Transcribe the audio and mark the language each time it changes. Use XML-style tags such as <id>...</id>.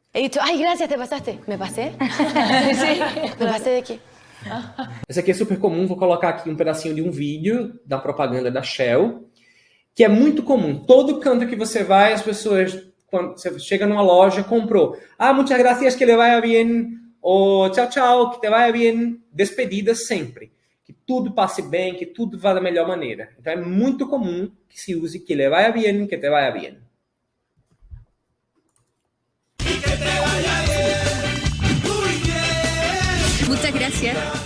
<es>He dicho, ai, gracias, te pasaste. ¿Me pasé? Sí. ¿Me pasé de quê?</es> <pt>Esse aqui é super comum. Vou colocar aqui um pedacinho de um vídeo da propaganda da Shell, que é muito comum. Todo canto que você vai, as pessoas... Quando você chega numa loja, comprou.</pt> <es>Ah, muchas gracias, que le vaya bien.</es> <pt>Ou tchau, tchau,</pt> <es>que te vaya bien.</es> <pt>Despedidas sempre. Que tudo passe bem, que tudo vá da melhor maneira. Então é muito comum que se use</pt> <es>que le vaya bien, que te vaya bien. Muchas gracias.</es>